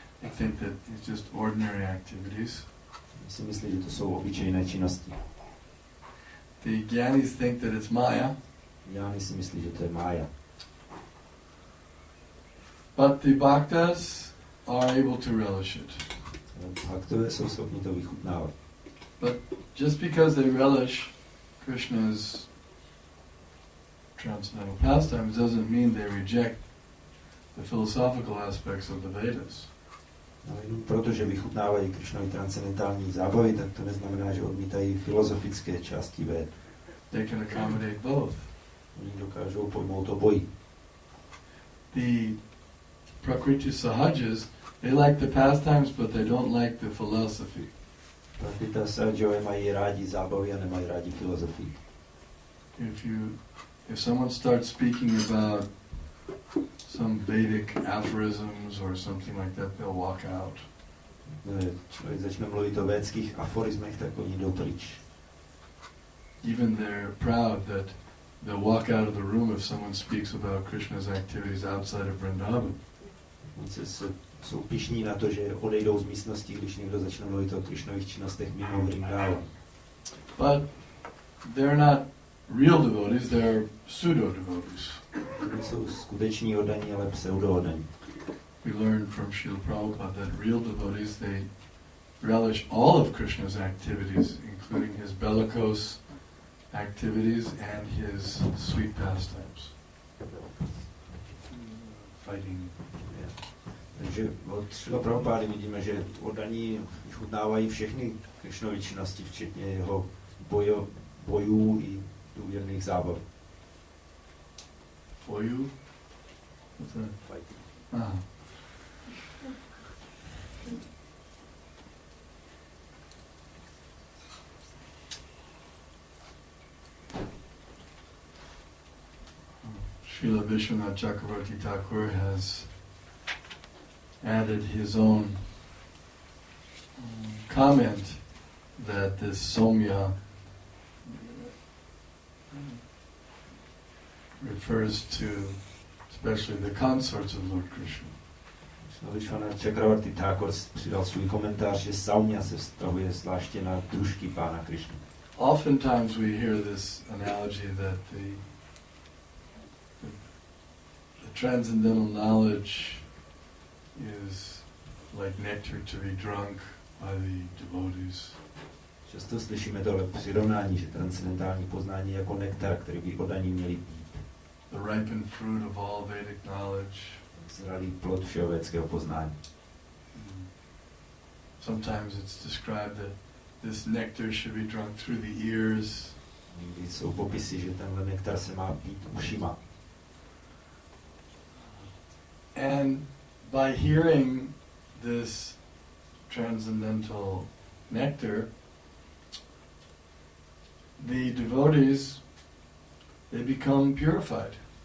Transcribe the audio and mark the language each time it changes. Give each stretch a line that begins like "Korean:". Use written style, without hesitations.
English: They think that it's just ordinary activities.
Czech: Si myslí, že to jsou obyčejné činnosti.
English: The Gyanis think that it's Maya.
Czech: Jány si myslí, že to je mája.
English: But the Bhaktas are able to relish it.
Czech: Bhaktové jsou schopni to vychutnávat.
English: But just because they relish Krishna's transcendental pastimes doesn't mean they reject the philosophical aspects of the Vedas.
Czech: No, jenom protože vychutnávají Krishnovi transcendentální zábavy, tak to neznamená, že odmítají filozofické části Véd.
English: They can accommodate both.
Czech: Oni dokážou pojmout obojí.
English: The Prakriti Sahajas, they like the pastimes, but they don't like the philosophy.
Czech: Prakrita Sahajové mají rádi zábavy a nemají rádi filozofii.
English: If someone starts speaking about some Vedic aphorisms or something like that, they'll walk out.
Czech: Člověk začne mluvit o védských aforismech, tak oni jdou pryč.
English: Even they're proud that they'll walk out of the room if someone speaks about Krishna's activities outside of Vrindavan.
Czech: Jsou pyšní na to, že odejdou z místnosti, když někdo začne mluvit o Krishnových činnostech mimo Vrindavan.
English: But they're not real devotees, they're pseudo-devotees.
Czech: Jsou skuteční oddaní, ale pseudo-oddaní.
English: We learned from Srila Prabhupada that real devotees, they relish all of Krishna's activities, including his bellicose activities and his sweet pastimes. Fighting.
Czech: Takže od Srila Prabhupády vidíme, že oddaní vychutnávají všechny Krishnovy činnosti, včetně jeho bojů i důvěrných zábav. Bojů?
English: What's that? Fighting. Ah. Srila Vishwanath Chakravarti Thakur has added his own comment that this Somya refers to especially the consorts of Lord Krishna.
Czech: Vishwanath Chakravarti Thakur přidal svůj komentář, že Saumya se vztahuje zvláště na družky Pána Krishna.
English: Oftentimes we hear this analogy that the transcendental knowledge is like nectar to be drunk by the devotees.
Czech: Často slyšíme tohle přirovnání, že transcendentální poznání je jako nektar, který by oddaní měli pít.
English: The ripened fruit of all Vedic knowledge.
Czech: Zralý plod všeho védského poznání.
English: Sometimes it's described that this nectar should be drunk through the ears.
Czech: Někdy jsou popisy, že tenhle nektar se má pít ušima.
English: And by hearing this transcendental nectar, the devotees, they become purified.